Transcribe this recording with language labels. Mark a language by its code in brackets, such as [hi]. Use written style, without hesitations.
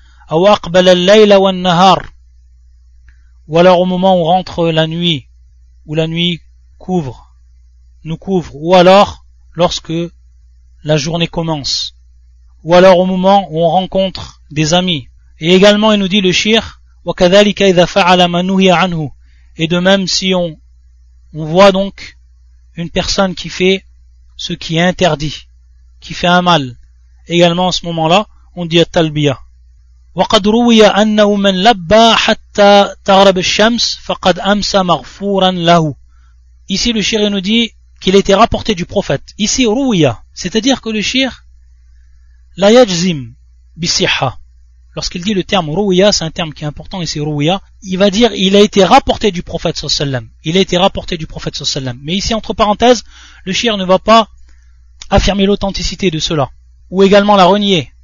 [fr] Ou [ar] aqbala al-layla wa an-nahar, [fr] ou alors au moment où rentre la nuit, où la nuit couvre, nous couvre, ou alors lorsque la journée commence, ou alors au moment où on rencontre des amis. Et également il nous dit le shir, [ar] wa kadhalika idha fa'ala ma nuhiya anhu, [fr] et de même si on voit donc une personne qui fait ce qui est interdit, qui fait un mal, également à ce moment-là on dit at-talbiya. [ar] وقد روي أنه من لبى حتى تغرب الشمس فقد أمسى مغفورا له. [fr] Ici le shir nous dit qu'il était rapporté du prophète. Ici ruya, c'est-à-dire que le shir [ar] la yajzim bisiha. [fr] Lorsqu'il dit le terme ruya, c'est un terme qui est important ici ruya, il va dire il a été rapporté du prophète sallallahu alayhi wa sallam. Il a été rapporté du prophète sallallahu alayhi wa sallam. Mais ici entre parenthèses, le shir ne va pas affirmer l'authenticité de cela ou également la renier.